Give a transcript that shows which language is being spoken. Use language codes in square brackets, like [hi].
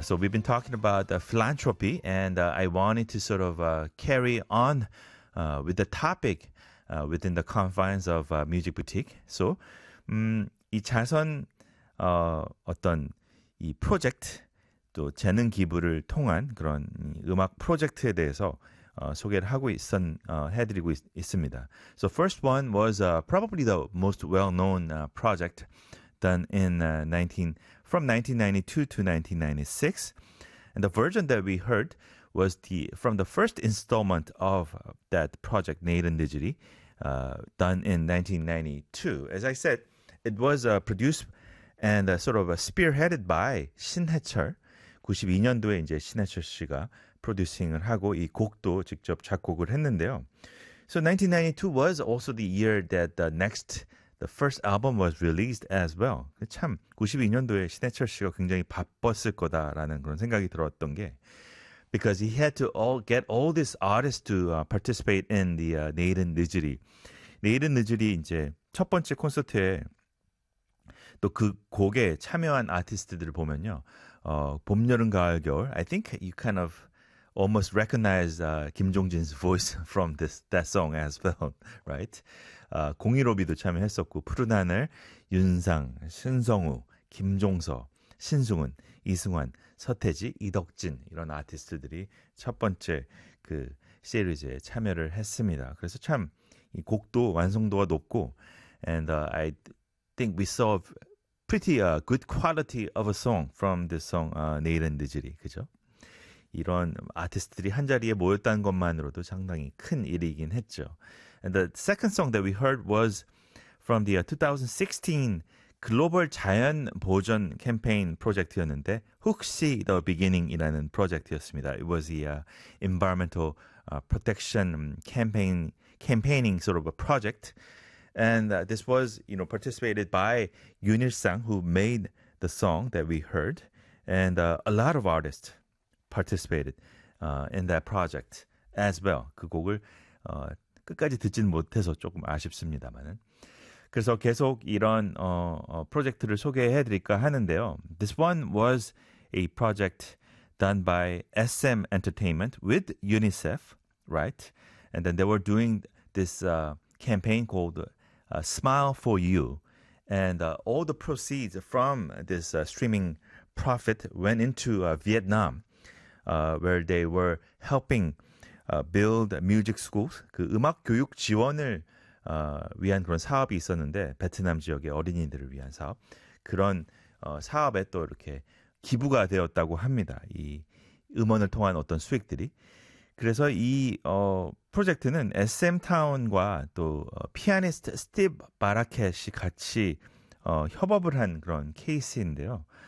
[en] So we've been talking about philanthropy, and I wanted to sort of carry on with the topic within the confines of Music Boutique. [ko] So 이 자선 어떤 이 프로젝트 또 재능 기부를 통한 그런 음악 프로젝트에 대해서 소개를 하고 있은 해드리고 있습니다. [en] So first one was probably the most well-known project done from 1992 to 1996, and the version that we heard was from the first installment of that project, Nate and Digiti, done in 1992. As I said, it was produced and sort of spearheaded by 신해철. [ko] 92년도에 이제 신해철 씨가 프로듀싱을 하고 이 곡도 직접 작곡을 했는데요. [en] So 1992 was also the year that the first album was released as well. [ko] 참 92년도에 신해철 씨가 굉장히 바빴을 거다라는 그런 생각이 들었던 게 [en] because he had to get all these artists to participate in the Nate and Digiti. [ko] Nate and Digiti 이제 첫 번째 콘서트에 또 그 곡에 참여한 아티스트들을 보면요. 봄, 여름, 가을, 겨울. [en] I think you kind of almost recognize Kim Jong-jin's voice from that song as well, right? [ko] 015B도 참여했었고, 푸른하늘, 윤상, 신성우, 김종서, 신승훈, 이승환, 서태지, 이덕진 이런 아티스트들이 첫 번째 그 시리즈에 참여를 했습니다. 그래서 참 이 곡도 완성도가 높고 [en] and I think we saw pretty good quality of a song from this song Nate and Digiti, [ko] 그죠? 이런 아티스트들이 한자리에 모였다는 것만으로도 상당히 큰 일이긴 했죠. [en] And the second song that we heard was from the 2016 Global [ko] 자연 보존 캠페인 프로젝트였는데 혹시 The Beginning이라는 프로젝트였습니다. [en] It was the environmental protection campaigning sort of a project. And this was, you know, participated by Yoon Il-sang, who made the song that we heard. And a lot of artists participated in that project as well. [ko] 그 곡을 끝까지 듣진 못해서 조금 아쉽습니다만은. 그래서 계속 이런 프로젝트를 소개해 드릴까 하는데요. [en] This one was a project done by SM Entertainment with UNICEF, right? And then they were doing this campaign called Smile for You. And all the proceeds from this streaming profit went into Vietnam, where they were helping build music schools. [ko] 그 음악 교육 지원을 위한 그런 사업이 있었는데 베트남 지역의 어린이들을 위한 사업 그런 사업에 또 이렇게 기부가 되었다고 합니다. 이 음원을 통한 어떤 수익들이 그래서 이 프로젝트는 SM타운과 또 피아니스트 스티브 바라켓이 같이 협업을 한 그런 케이스인데요.